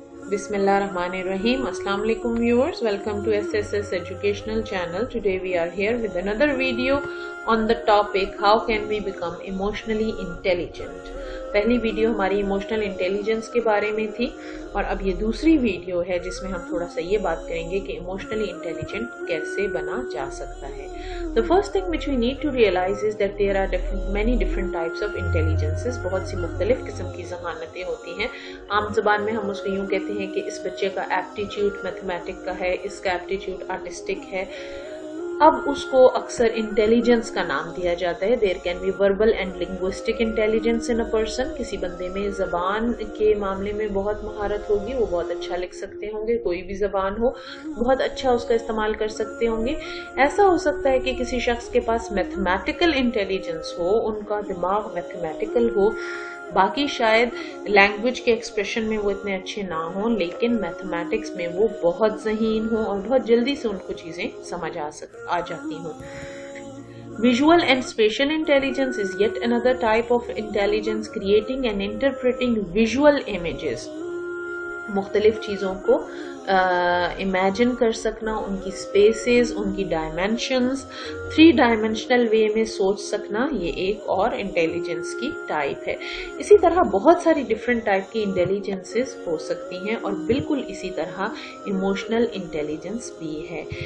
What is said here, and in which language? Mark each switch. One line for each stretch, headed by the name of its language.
English: Bismillah Rahman Rahim. Assalamu alaikum viewers. Welcome to SSS Educational Channel. Today we are here with another video on the topic how can we become emotionally intelligent.
Hindi: पहली video हमारी emotional intelligence के बारे में थी और अब ये दूसरी वीडियो है जिसमें हम थोड़ा सा ये बात करेंगे कि इमोशनली इंटेलिजेंट कैसे बना जा सकता है.
English: The first thing which we need to realize is that there are many different types of intelligences.
Hindi: बहुत सी मुख्तलिफ किस्म की जहानतें होती हैं. आम ज़बान में हम उसको यूँ कहते हैं कि इस बच्चे का एप्टीट्यूड मैथमेटिक का है, इसका एप्टीट्यूड आर्टिस्टिक है. अब उसको अक्सर इंटेलिजेंस का नाम दिया जाता है.
English: There can be verbal and linguistic intelligence in a person.
Hindi: किसी बंदे में जबान के मामले में बहुत महारत होगी, वो बहुत अच्छा लिख सकते होंगे, कोई भी जबान हो बहुत अच्छा उसका इस्तेमाल कर सकते होंगे. ऐसा हो सकता है कि किसी शख्स के पास मैथमेटिकल इंटेलिजेंस हो, उनका दिमाग मैथमेटिकल हो, बाकी शायद लैंग्वेज के एक्सप्रेशन में वो इतने अच्छे ना हो, लेकिन मैथमेटिक्स में वो बहुत ज़हीन हो और बहुत जल्दी से उनको चीज़ें समझ आ जाती हों.
English: Visual and spatial intelligence is yet another type of intelligence, creating and interpreting visual images.
Hindi: मुख्तलिफ चीज़ों को इमेजिन कर सकना, उनकी स्पेसेस, उनकी डायमेंशंस, 3 डायमेंशनल वे में सोच सकना, ये एक और इंटेलिजेंस की टाइप है. इसी तरह बहुत सारी डिफरेंट टाइप की इंटेलिजेंसेस हो सकती हैं और बिल्कुल इसी तरह इमोशनल इंटेलिजेंस भी है.